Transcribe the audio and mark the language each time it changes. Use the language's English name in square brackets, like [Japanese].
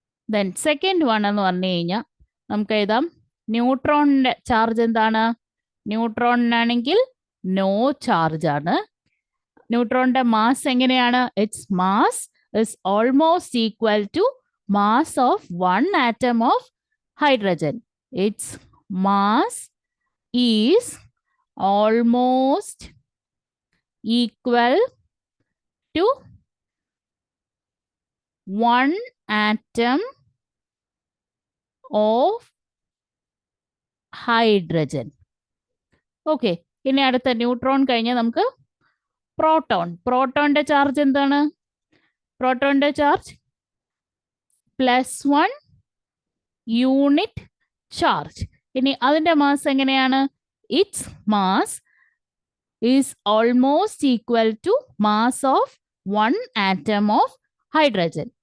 [English] then second one [Malayalam] എന്ന് പറഞ്ഞു കഴിഞ്ഞാൽ നമുക്ക് എഴുതാം ന്യൂട്രോണിന്റെ ചാർജ് എന്താണ്? ന്യൂട്രോണിനാണെങ്കിൽ നോ ചാർജ് ആണ്. ന്യൂട്രോണിന്റെ മാസ് എങ്ങനെയാണ്? [English] Its mass is almost equal to mass of 1 atom of hydrogen. Its mass is almost equal to 1 atom of hydrogen. [Malayalam] Okay, ഇനി അടുത്ത ന്യൂട്രോൺ കഴിഞ്ഞാൽ നമുക്ക് പ്രോട്ടോണിന്റെ ചാർജ് എന്താണ്? പ്രോട്ടോണിന്റെ ചാർജ് +1 യൂണിറ്റ് ചാർജ്. ഇനി അതിന്റെ മാസ് എങ്ങനെയാണ്? [English] Its mass is almost equal to mass of 1 atom of hydrogen.